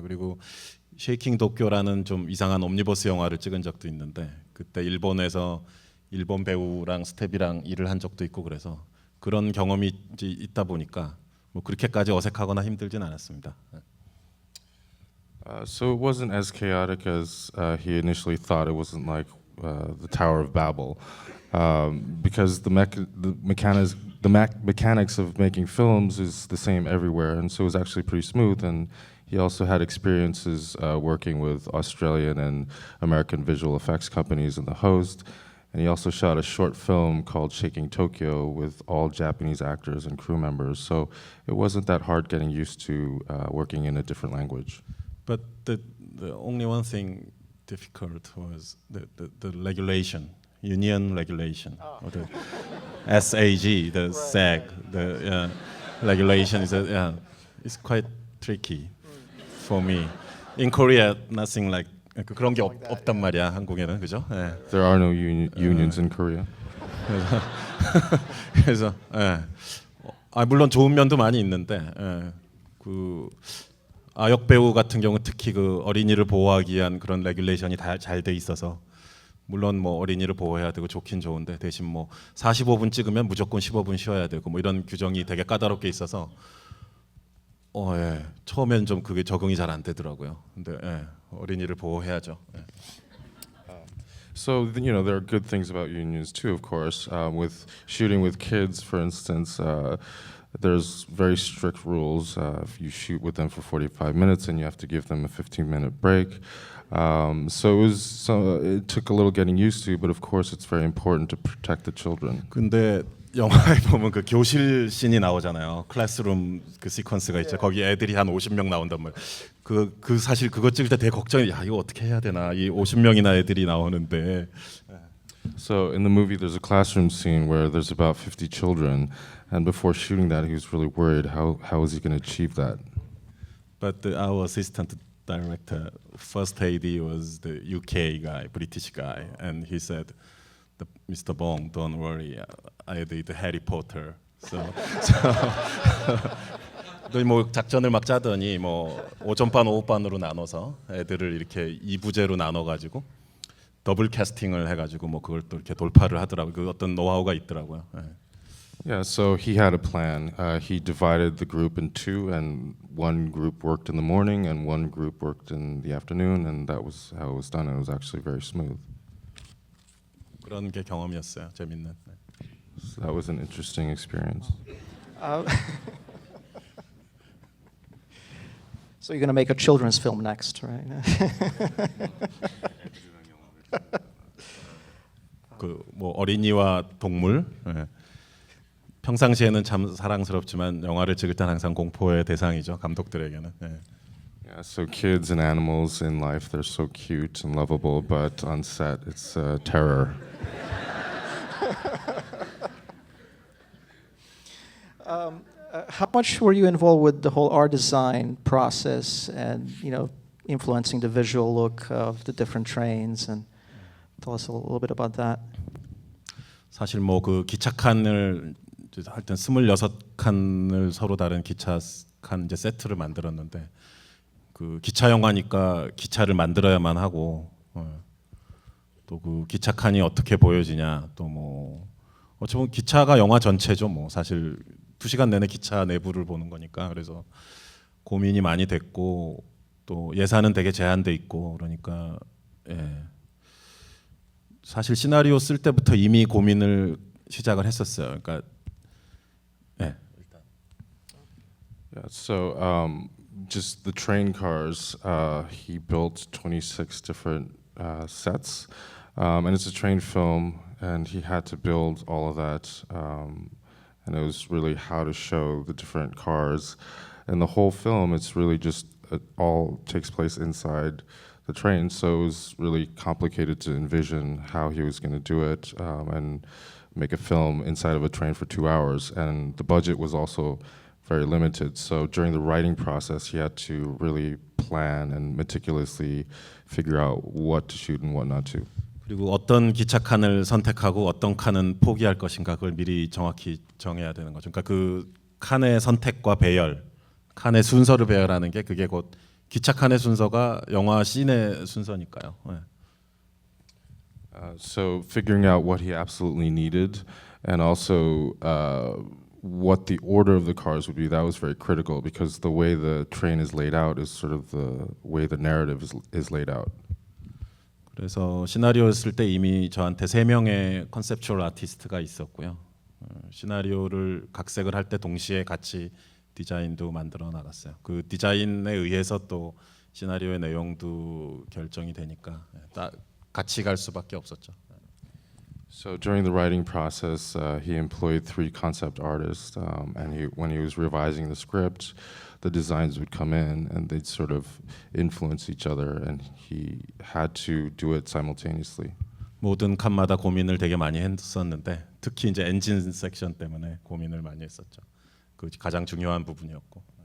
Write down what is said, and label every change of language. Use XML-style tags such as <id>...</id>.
<ko>그리고 쉐이킹 도쿄라는 좀 이상한 옴니버스 영화를 찍은 적도 있는데 그때 일본에서 일본 배우랑 스텝이랑 일을 한 적도 있고 그래서 그런 경험이 있다 보니까 뭐 그렇게까지 어색하거나 힘들진 않았습니다.</ko> <en>So it wasn't as chaotic as he initially thought. It wasn't like the Tower of Babel, because the mechanics of making films is the same everywhere, and so it was actually pretty smooth. And he also had experiences working with Australian and American visual effects companies and the host. And he also shot a short film called Shaking Tokyo with all Japanese actors and crew members. So it wasn't that hard getting used to working in a different language. But the only one thing difficult was the regulation, union regulation, or the SAG, the SAG, the regulation is it's quite tricky for me. In Korea, nothing like</en> <ko>그런 게 없단 말이야 한국에는 그죠? 예.</ko> <en>There are no unions in Korea.</en> <ko>그래서 예. 물론 좋은 면도 많이 있는데 예. 그 아역 배우 같은 경우 특히 그 어린이를 보호하기 위한 그런 레귤레이션이 다 잘 돼 있어서 물론 뭐 어린이를 보호해야 되고 좋긴 좋은데 대신 뭐 45분 찍으면 무조건 15분 쉬어야 되고 뭐 이런 규정이 되게 까다롭게 있어서 예. 처음엔 좀 그게 적응이 잘 안 되더라고요. 근데 예. 어린이를 보호해야죠. 예.</ko> <en>So there are good things about unions too, of course. With shooting with kids, for instance, there's very strict rules. If you shoot with them for 45 minutes, then you have to give them a 15-minute break. It took a little getting used to, but of course, it's very important to protect the children.</en> <ko>근데 영화에 보면 그 교실 씬이 나오잖아요. 클래스룸 그 시퀀스가 있죠. 거기 애들이 한 50명 나온단 말이에요. 그 사실 그거 찍을 때 되게 걱정이 야 이거 어떻게 해야 되나 이 50명이나 애들이 나오는데.</ko> <en>So in the movie, there's a classroom scene where there's about 50 children, and before shooting that, he was really worried how is he going to achieve that. But our assistant director, first AD was the UK guy, British guy, and he said, "Mr. Bong, don't worry, I did Harry Potter."</en> <ko>So 뭐 작전을 막 짜더니 뭐 오전반 오후반으로 나눠서 애들을 이렇게 2부제로 나눠 가지고 더블 캐스팅을 해 가지고 뭐 그걸 또 이렇게 돌파를 하더라고요. 그 어떤 노하우가 있더라고요. 네.</ko> <en>Yeah, so he had a plan. He divided the group in two, and one group worked in the morning, and one group worked in the afternoon, and that was how it was done. It was actually very smooth.</en> <ko>그런 게 경험이었어요. 재밌는. 네.</ko> <en>So that was an interesting experience. So you're going to make a children's film next, right?</en> <ko>그 뭐 어린이와 동물. 예. 평상시에는 참 사랑스럽지만 영화를 찍을 땐 항상 공포의 대상이죠 감독들에게는. 예.</ko> <en>Yeah, so kids and animals in life, they're so cute and lovable, but on set, it's terror. How much were you involved with the whole art design process and influencing the visual look of the different trains? And tell us a little bit about that.</en> <ko>사실 뭐 그 기차칸을 하여튼 26칸을 서로 다른 기차칸 이제 세트를 만들었는데 그 기차 영화니까 기차를 만들어야만 하고 또 그 기차칸이 어떻게 보여지냐 또 뭐 어쩌면 기차가 영화 전체죠 뭐 사실 2시간 내내 기차 내부를 보는 거니까 그래서 고민이 많이 됐고 또 예산은 되게 제한돼 있고 그러니까 예. 사실 시나리오 쓸 때부터 이미 고민을 시작을 했었어요. 그러니까 예.</ko> <en>Yeah, so just the train cars, he built 26 different sets, and it's a train film, and he had to build all of that, and it was really how to show the different cars, and the whole film, it's really just it all takes place inside the train, so it was really complicated to envision how he was going to do it, and make a film inside of a train for 2 hours, and the budget was also very limited. So during the writing process, he had to really plan and meticulously figure out what to shoot and what not to.</en> <ko>그리고 어떤 기차 칸을 선택하고 어떤 칸은 포기할 것인가 그걸 미리 정확히 정해야 되는 거죠. 그러니까 그 칸의 선택과 배열, 칸의 순서를 배열하는 게 그게 곧 기차 칸의 순서가 영화 씬의 순서니까요. 네.</ko> <en>So figuring out what he absolutely needed, and also what the order of the cars would be, that was very critical because the way the train is laid out is sort of the way the narrative is laid out.</en> <ko>그래서 시나리오 쓸 때 이미 저한테 3명의 컨셉추얼 아티스트가 있었고요. 시나리오를 각색을 할 때 동시에 같이 디자인도 만들어 나갔어요. 그 디자인에 의해서 또 시나리오의 내용도 결정이 되니까 같이 갈 수밖에 없었죠.</ko> <en>So during the writing process, he employed 3 concept artists, and when he was revising the script, the designs would come in and they'd sort of influence each other, and he had to do it simultaneously.</en> <ko>모든 칸마다 고민을 되게 많이 했었는데 특히 이제 엔진 섹션 때문에 고민을 많이 했었죠. 그 가장 중요한 부분이었고.</ko>